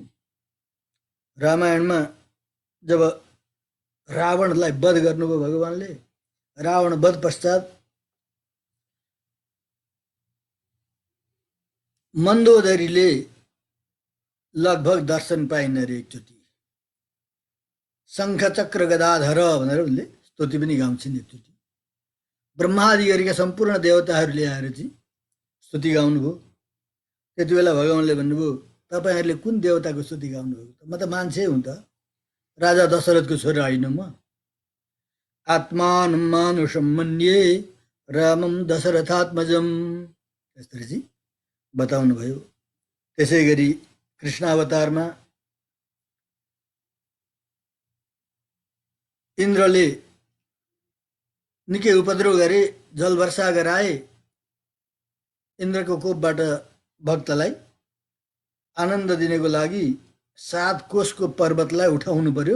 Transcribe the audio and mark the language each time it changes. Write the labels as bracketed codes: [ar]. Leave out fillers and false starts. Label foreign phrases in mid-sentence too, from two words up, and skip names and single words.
[ne] रामायणमा जब रावणलाई वध गर्नुभयो भगवान्ले, रावण वध पश्चात मन्दोदरीले लगभग दर्शन पाइन रे एकचोटि, शङ्ख चक्र गदाधर भनेर उनले स्तुति पनि गाउँछिन् एकचोटि। ब्रह्मादि गरेका सम्पूर्ण देवताहरूले आएर चाहिँ स्तुति गाउनुभयो। त्यति बेला भगवान्ले भन्नुभयो, तपाईँहरूले कुन देवताको स्तुति गाउनुभयो? म त मान्छे हुँ त, राजा दशरथको छोरा होइन म। [sa] आत्मानं मानुषं मन्ये रामं दशरथात्मजं, [ne] यसरी चाहिँ बताउनु भयो। त्यसै गरी कृष्ण अवतारमा इन्द्रले निकै उपद्रव गरे, जल वर्षा गराए। इन्द्रको कोपबाट भक्तलाई आनन्द दिनको लागि 7 कोसको पर्वतलाई उठाउनु पर्यो।